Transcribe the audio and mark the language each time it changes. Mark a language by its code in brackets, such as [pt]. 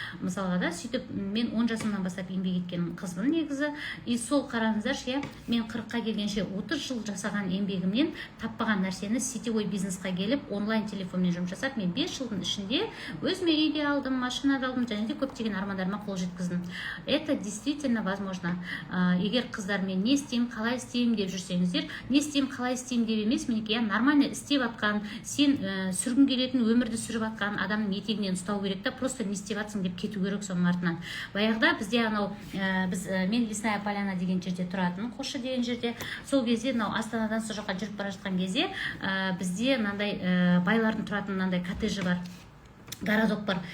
[kk] Мысалға да сөйтіп мен 10 жасымнан бастап еңбек еткен қызбын негізі. И сол қараңыздаршы, мен 40-қа келгенше 30 жыл жасаған еңбегімнен таппаған нәрсені сетевой бизнесқа келіп, онлайн телефонмен жұмыс жасап, мен 5 жылдың ішінде өзіме үйде алдым, машина алдым, және де көптеген армандарыма қол жеткіздім. [ru] Это действительно возможно. [kk] Егер қыздар мен не істеймін, қалай істеймін деп жүрсеңіздер, не істеймін, қалай істеймін деп емес, менікі [ru] нормально [kk] істеп атқан, сен сүргін келетін өмірді сүріп атқан адамның етегінен ұстау керек та, [ru] просто [kk] не істеп атсың деп кету керек соның артынан. Баяғыда бізде анау мен Лесная Поляна деген жерде тұратын, Қосшы деген жерде, сол кезде Астанадан сол жаққа жүріп бара жатқан кезде бізде мынандай байлардың тұратын мынандай коттеджі бар, городок бар.